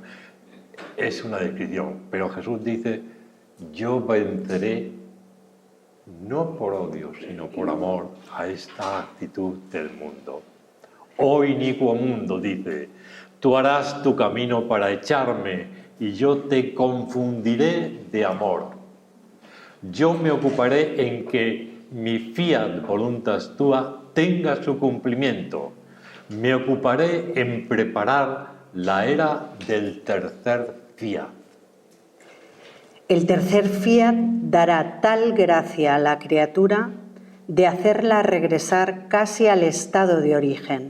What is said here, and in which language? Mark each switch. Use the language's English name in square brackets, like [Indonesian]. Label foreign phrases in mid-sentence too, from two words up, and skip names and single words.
[Spanish] Es una descripción, pero Jesús dice, yo venceré no por odio, sino por amor a esta actitud del mundo. Oh inicuo mundo, dice, tú harás tu camino para echarme y yo te confundiré de amor. Yo me ocuparé en que mi [Latin] fiat voluntas tua [Spanish] tenga su cumplimiento. Me ocuparé en preparar la era del tercer fiat. El tercer fiat dará tal gracia a la criatura de hacerla regresar casi al estado de origen.